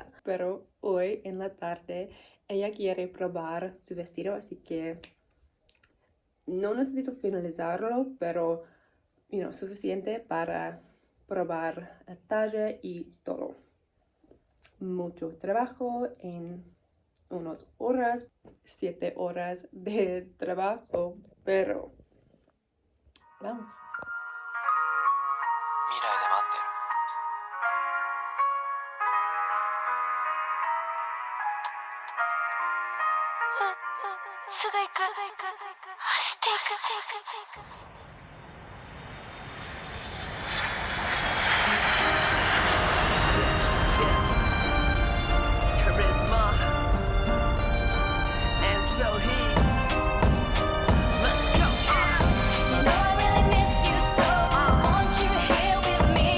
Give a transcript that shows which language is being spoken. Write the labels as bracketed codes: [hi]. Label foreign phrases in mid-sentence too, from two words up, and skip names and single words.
[es] Pero hoy en la tarde ella quiere probar su vestido, así que no necesito finalizarlo, pero suficiente para probar la talla y todo. Mucho trabajo en unas horas, 7 horas de trabajo, pero vamos. [ja] 未来で待ってる。すぐ行く。走っていく。 [en] Charisma and so he let's go. You know I really miss you, so I want you here with me.